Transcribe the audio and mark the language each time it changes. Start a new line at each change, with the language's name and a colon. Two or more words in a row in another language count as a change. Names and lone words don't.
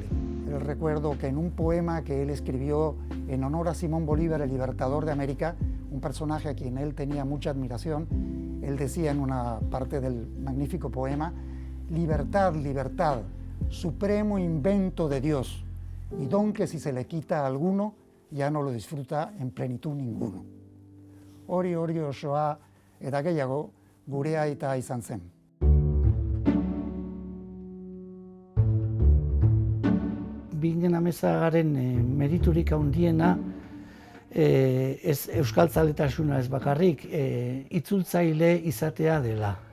Spanish: Él recuerdo que en un poema que él escribió en honor a Simón Bolívar, el libertador de América, un personaje a quien él tenía mucha admiración, él decía en una parte del magnífico poema, libertad, libertad, supremo invento de Dios, y don que si se le quita a alguno, ya no lo disfruta en plenitud ninguno.
Basque: Hori osoa eta gehiago gure aita izan zen. Bingen Amezagaren meriturik handiena ez euskaltzaletasuna ez bakarrik, itzultzaile izatea dela.